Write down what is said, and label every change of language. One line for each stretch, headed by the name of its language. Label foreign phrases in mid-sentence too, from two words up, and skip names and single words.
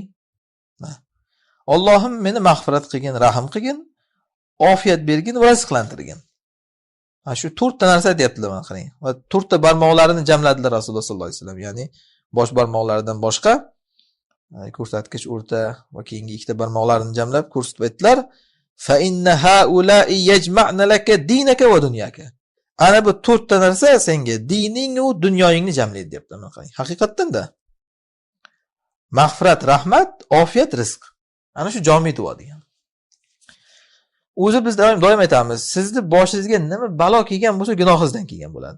Uzbek: Allohim meni mag'firat qilgin, rahim qilgin, ofiyat bergin va rizqlantirgin. Shu 4 ta narsa deyaptilar, mana qarang. Va 4 ta barmoqlarini jamladilar Rasululloh
Arabic: صلى الله عليه وسلم,
Uzbek: ya'ni bosh barmoqlaridan boshqa ko'rsatkich, o'rta va keyingi 2 ta barmoqlarini jamlab ko'rsatib aytdilar:
Arabic: "فإن هؤلاء يجمعن لك دينك ودنياك."
Uzbek: Ana bu 4 ta narsa senga dining va dunyoyingni jamlaydi deyaptilar, mana qarang. Haqiqatdan-da mag'firat, rahmat, ofiyat, rizq. Ana shu jomi duo degan. O'zi biz doim aytamiz, sizni boshingizga nima balo kelgan bo'lsa, gunohingizdan kelgan bo'ladi.